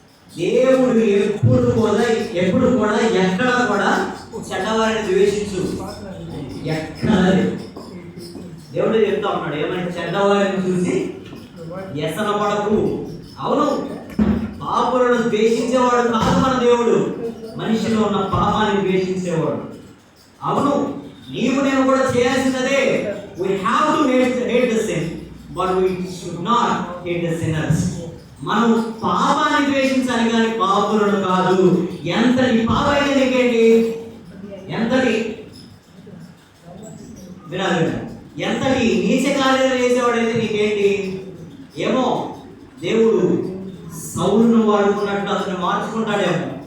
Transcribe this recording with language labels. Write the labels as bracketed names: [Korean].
[Telugu] దేవుడు ఎప్పుడు కూడా ఎక్కడ కూడా చెడ్డవారిని ద్వేషించు, ఎక్కడ దేవుడు చెప్తా ఉన్నాడు. ఏమైనా చెడ్డవారిని చూసి వ్యసన పడకు. అవును, పాపులను ద్వేషించేవాడు కాదు మన దేవుడు, మనిషిలో ఉన్న పాపాన్ని ద్వేషించేవాడు. అవును, నీవు నేను కూడా చేయాల్సినదే. [English] we have to hate the sin but we should not hate the sinners. [Telugu] మనం పాపాన్ని ద్వేషించాలి కానీ పాపులను కాదు. ఎంతటి పాపైతే నీకేంటి, ఎంతటి వినాలి, ఎంతటి నీచ కార్యాలు చేసేవాడైతే నీకేంటి. ఏమో దేవుడు సౌలును వాడుకున్నట్టు అతను మార్చుకుంటాడేమో.